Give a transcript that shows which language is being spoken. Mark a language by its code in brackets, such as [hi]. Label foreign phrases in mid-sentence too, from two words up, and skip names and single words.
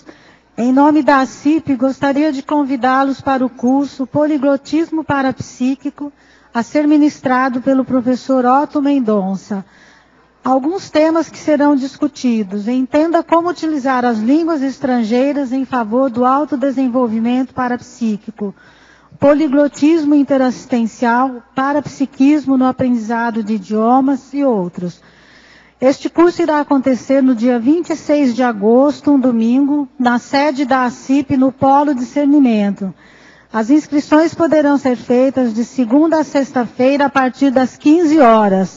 [pt] Em nome da ACIP, gostaria de convidá-los para o curso Poliglotismo Parapsíquico, a ser ministrado pelo professor Otto Mendonça. Alguns temas que serão discutidos. Entenda como utilizar as línguas estrangeiras em favor do autodesenvolvimento parapsíquico. Poliglotismo interassistencial, parapsiquismo no aprendizado de idiomas e outros. Este curso irá acontecer no dia 26 de agosto, um domingo, na sede da ACIP, no Polo Discernimento. As inscrições poderão ser feitas de segunda a sexta-feira, a partir das 15 horas.